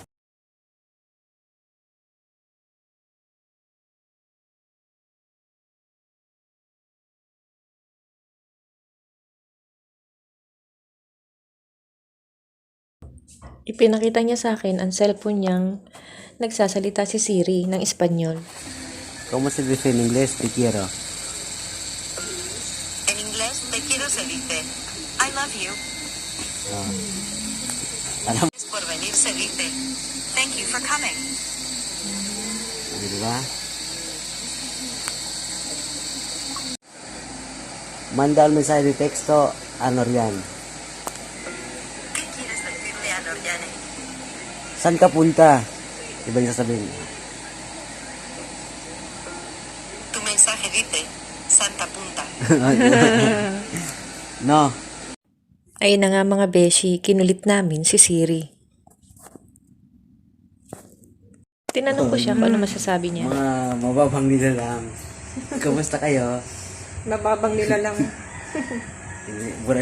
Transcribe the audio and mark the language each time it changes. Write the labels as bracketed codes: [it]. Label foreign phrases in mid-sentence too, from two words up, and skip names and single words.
[tl] Ipinakita niya sa akin ang cellphone niyang nagsasalita si Siri ng Espanyol. [es] ¿Cómo se dice en inglés? Te quiero. En inglés, te quiero se dice [en] I love you. [tl] Alam [es] Gracias por venir se dice [en] thank you for coming. [tl] mo, di ba? [es] Manda el mensaje de texto a Norian. ¿Qué quieres decirle a Noriane? [tl] Saan ka punta? Iba yung sasabihin. [es] Tu mensaje dice Santa Punta. No. [tl] Ayun na nga mga Beshi, kinulit namin si Siri. Tinanong ko siya kung ano masasabi niya. Mga mababang nila lang. Kumusta kayo? Mababang nila lang. Buray mo